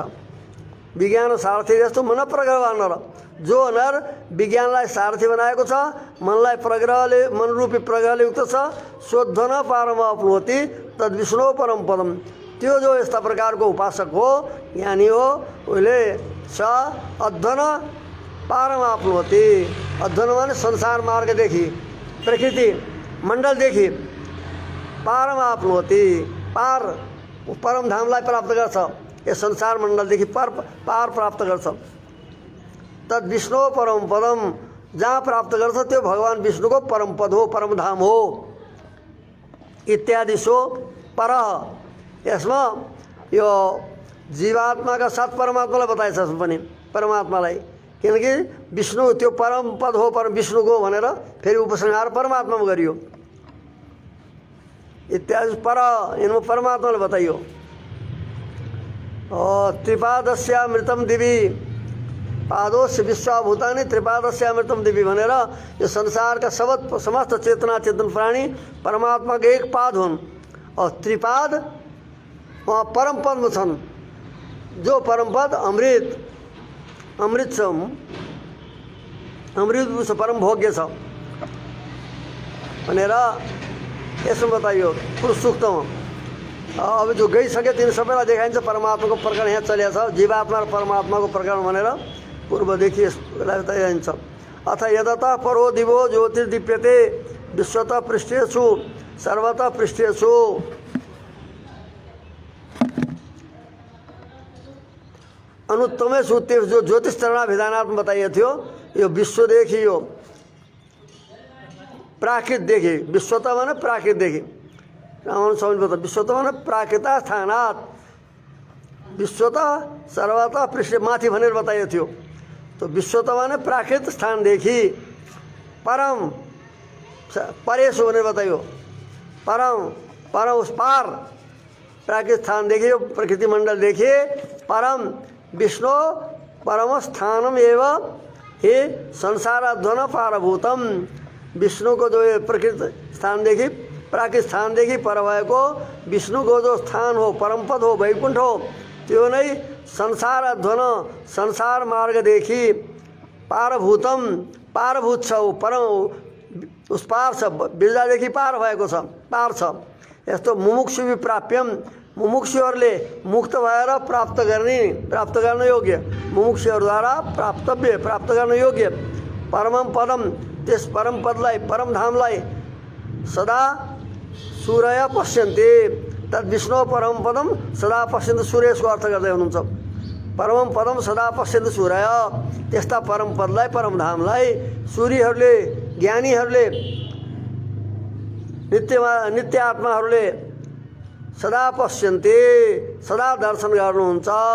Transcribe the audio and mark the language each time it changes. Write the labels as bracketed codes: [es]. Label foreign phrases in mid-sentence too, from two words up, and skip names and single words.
[ne] विज्ञान सारथी जस्तो [sa] मन प्रग्रहवान नर, [ne] जो नर विज्ञानलाई सारथी बनाएको छ, मनलाई प्रग्रहले, मनरूपी प्रग्रहले युक्त छ। [sa] शोधन पारमाप्नोति तद्विष्णु परम पदम। [ne] त्यो जो यस्ता प्रकारको उपासक हो, ज्ञानी हो, उसले [sa] स अध्वन पारमाप्नोति। [ne] अध्वन माने संसार मार्गदेखि, प्रकृति मण्डलदेखि पारमाप्नोति, पार परम धामलाई प्राप्त गर्छ। यस संसार मण्डलदेखि पार प्राप्त गर्छ। [sa] तद विष्णु परम पदम, [ne] जहाँ प्राप्त गर्छ त्यो भगवान विष्णुको परम पद हो, परम धाम हो। [sa] इत्यादि सो पर। [ne] यसमा यो जीवात्माका साथ परमात्मालाई बताएछ पनि, परमात्मालाई, किनकि विष्णु त्यो परम पद हो, परम विष्णुको भनेर फेरि उपसंहार परमात्मामा गरियो। इत्यादि पर, इनमा परमात्माले बताइयो। [sa] त्रिपादस्यामृतम दिवी पादोस्य विश्वभूतानि त्रिपादस्यामृतम दिवी [ne] भनेर यो संसारका समस्त चेतना चेतन प्राणी परमात्मा के एक पाद हुन्। और त्रिपाद वहाँ परम पद में छन्। जो परम पद अमृत, अमृत छ, अमृत छ, परम भोग्य छ भनेर यसमा बताइयो पुरुष सूक्तमा। अब जो गइसके तिनी सबैलाई देखाइन्छ परमात्माको प्रकरण यहाँ चलेको छ। जीवात्मा र परमात्माको प्रकरण भनेर पूर्वदेखि यसलाई बताइन्छ। [sa] अथ यदतः परो दिवो ज्योतिर्दीप्यते विश्वतः पृष्ठेषु सर्वतः पृष्ठेषु। [ne] अनुत्तमेषु त्यो जो ज्योतिष चरणाभिधानात्म बताइएको थियो, यो विश्वदेखि, यो प्राकृतदेखि, विश्वतः भने प्राकृतदेखि, रामानुज स्वामीले बताए विश्वतः भने [sa] प्राकृता स्थानात्, [ne] विश्वतः सर्वतः पृष्ठ माथि भनेर बताइएको थियो। तो विश्वतः भने प्राकृत स्थानदेखि, परम परेशु भनेर बताइयो, परम परम उस पार प्राकृत स्थानदेखि, प्रकृति मण्डलदेखि [sa] परम विष्णु परम स्थानम एव हे संसाराध्वन पारभूतम। [ne] विष्णुको जो प्रकृत स्थानदेखि, प्राकृत स्थानदेखि पर भएको विष्णुको जो स्थान हो, परमपद हो, वैकुण्ठ हो, त्यो नै संसाराध्वन संसार मार्गदेखि पारभूतम, पारभूत छ, परम उस पार छ, बिर्जादेखि पार भएको छ, पार छ। यस्तो मुमुक्षु विप्राप्यम, मुमुक्षुहरूले मुक्त भएर प्राप्त गर्न योग्य, मुमुक्षुहरूद्वारा प्राप्त गर्न योग्य [sa] परमम पदम, [ne] त्यस परम पदलाई, परम धामलाई [sa] सदा सूर्य पश्यन्ते, तद् विष्णु परम पदम सदा पश्यन्ते, [ne] सूर्य यसको अर्थ गर्दै हुनुहुन्छ। [sa] परम पदम सदा पश्यन्ते सूर्य, [ne] त्यस्ता परम पदलाई, परम धामलाई सूर्यहरूले, ज्ञानीहरूले, नित्य आत्माहरूले [sa] सदा पश्यन्ते, [ne] सदा दर्शन गर्नुहुन्छ।